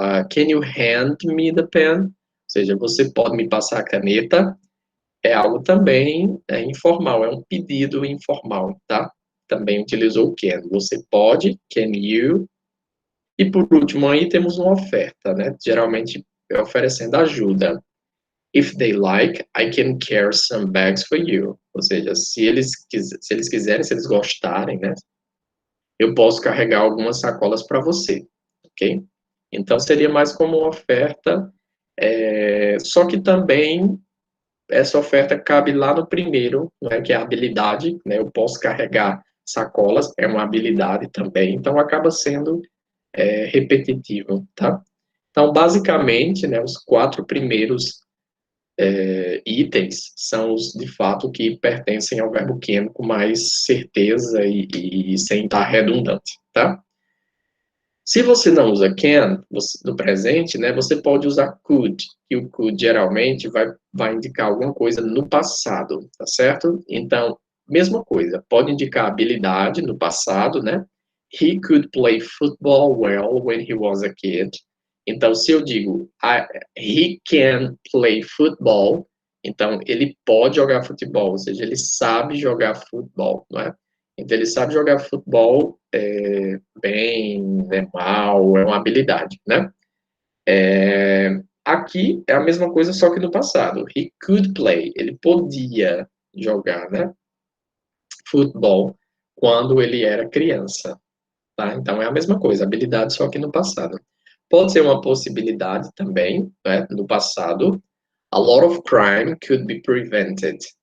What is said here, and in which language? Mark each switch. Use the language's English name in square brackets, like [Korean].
[Portuguese] Can you hand me the pen? Ou seja, você pode me passar a caneta? É algo também informal, é um pedido informal, tá? Também utilizou o can. Você pode, can you. E por último aí temos uma oferta, né? Geralmente é oferecendo ajuda. [English] If they like, I can carry some bags for you. [Portuguese] Ou seja, se eles quiserem, se eles gostarem, né? Eu posso carregar algumas sacolas para você, ok? Então seria mais como uma oferta, só que também essa oferta cabe lá no primeiro, né, que é a habilidade, né? Eu posso carregar sacolas, é uma habilidade também, então acaba sendo repetitivo, tá? Então, basicamente, né, os 4 primeiros itens são os, de fato, que pertencem ao verbo can com mais certeza e sem estar redundante, tá? Se você não usa can no presente, né, você pode usar could, que o could geralmente vai indicar alguma coisa no passado, tá certo? Então, mesma coisa, pode indicar habilidade no passado, né? [English] He could play football well when he was a kid. [Portuguese] Então, se eu digo he can play football, então ele pode jogar futebol, ou seja, ele sabe jogar futebol, não é? Então, ele sabe jogar futebol bem, né, mal, é uma habilidade, né? Aqui é a mesma coisa, só que no passado. He could play, ele podia jogar, né, futebol quando ele era criança, tá? Então, é a mesma coisa, habilidade, só que no passado. Pode ser uma possibilidade também, né, no passado. [English] A lot of crime could be prevented.